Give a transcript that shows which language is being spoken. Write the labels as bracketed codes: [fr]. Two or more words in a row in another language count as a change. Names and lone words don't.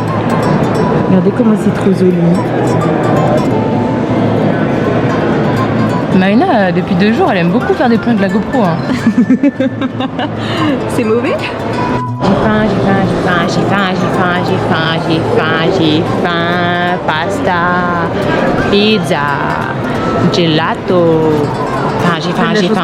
[fr] Regardez comment c'est trop joli. Maïna, depuis 2 jours, elle aime beaucoup faire des plans de la GoPro. Hein. C'est mauvais? J'ai faim. [it] Pasta, pizza, gelato. [fr] J'ai faim.